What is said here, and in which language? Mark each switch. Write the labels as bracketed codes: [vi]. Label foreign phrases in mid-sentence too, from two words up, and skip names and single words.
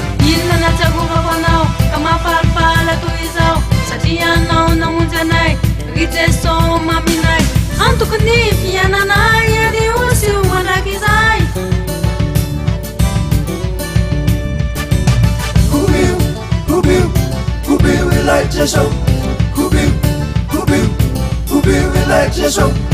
[mg] Inona nahatsiarovako anao ka mahafarifala toy izao? Satria anao namonjy anay, ry Jeso maminay. Antoko ny fiainanay, ary ho sy ho mandrakizay. [en] Who be you? Who be you? Who be you? We like Jeso. Who be you? Who be you? Who be you? We like Jeso.